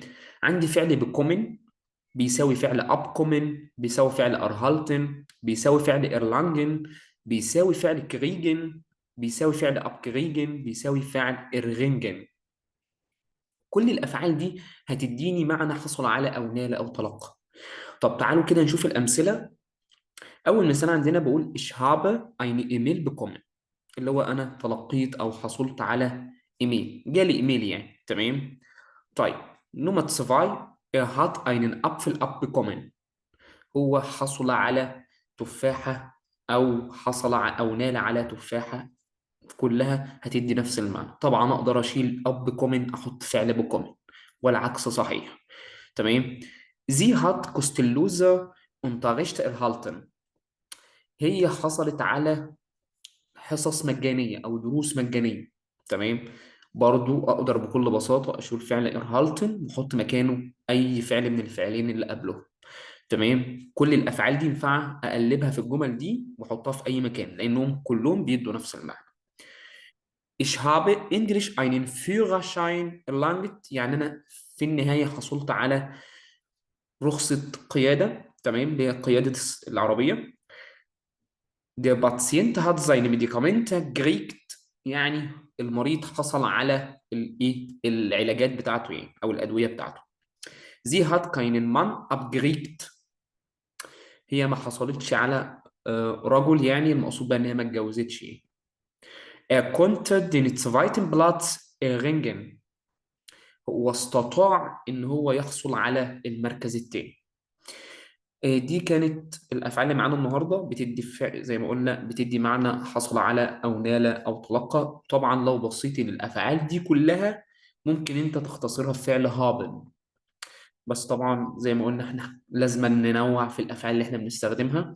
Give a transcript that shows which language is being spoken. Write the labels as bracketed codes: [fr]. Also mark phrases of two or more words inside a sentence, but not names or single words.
[ar] عندي فعل بكومن بيساوي فعل ابكومن بيساوي فعل ارهالتن بيساوي فعل ايرلانجن بيساوي فعل كريجن بيساوي فعل ابكريجن بيساوي فعل ارغنجن. كل الافعال دي هتديني معنى حصل على او نال او تلقى. طب تعالوا كده نشوف الامثله. اول مثال عندنا بقول [de] ich habe eine E-Mail bekommen، [ar] اللي هو انا تلقيت او حصلت على ايميل، جالي ايميل يعني. تمام. طيب نمرة 2، [de] er hat einen Apfel abbekommen، [ar] هو حصل على تفاحة او او نال على تفاحة. كلها هتدي نفس المعنى. طبعا اقدر اشيل اب احط فعل بكومن، والعكس صحيح. تمام. [de] sie hat kostenlose Unterricht erhalten، [ar] هي حصلت على حصص مجانية أو دروس مجانية. تمام. برضو أقدر بكل بساطة أشيل فعل إرهالتن وأحط مكانه أي فعل من الفعلين اللي قبله. تمام. كل الأفعال دي ينفع أقلبها في الجمل دي وأحطها في أي مكان، لأنهم كلهم بيدوا نفس المعنى. [de] Ich habe Englisch einen Führerschein erlangt، [ar] يعني أنا في النهاية حصلت على رخصة قيادة. تمام، اللي هي قيادة العربية. [de] Der Patient hat seine Medikamente gekriegt، [ar] يعني المريض حصل على العلاجات بتاعته يعني، او الادويه بتاعته. [de] Sie hat keinen Mann abgekriegt، [ar] هي ما حصلتش على رجل، يعني المقصود بقى ان هي ما اتجوزتش يعني. [de] Er konnte den zweiten Platz erringen، [ar] هو استطاع ان هو يحصل على المركز الثاني. دي كانت الافعال اللي معانا النهارده، بتدي زي ما قلنا بتدي معنى حصل على او نال او تلقى. طبعا لو بصيتي للافعال دي كلها ممكن انت تختصرها في فعل هابن، بس طبعا زي ما قلنا احنا لازم ننوع في الافعال اللي احنا بنستخدمها.